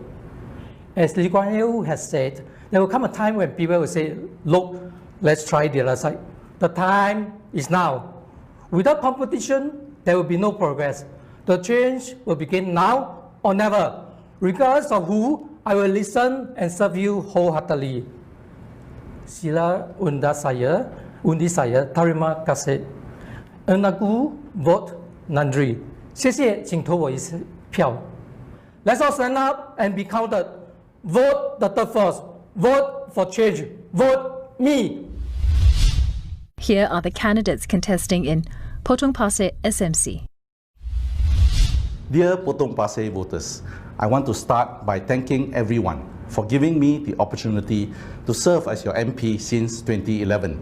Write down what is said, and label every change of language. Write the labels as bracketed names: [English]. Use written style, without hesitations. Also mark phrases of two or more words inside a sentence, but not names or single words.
[English] As Lee Kuan Yew has said, there will come a time when people will say, look, let's try the other side. The time is now. Without competition, there will be no progress. The change will begin now or never. Regardless of who, I will listen and serve you wholeheartedly. [Malay] Sila undi saya, terima kasih. Aku vote Nandri. [Chinese] 谢谢，请投我一次票。 [English] Let's all stand up and be counted. Vote the third force. Vote for change. Vote me. Here are the candidates contesting in Potong Pasir SMC. Dear Potong Pasir voters, I want to start by thanking everyone for giving me the opportunity to serve as your MP since 2011.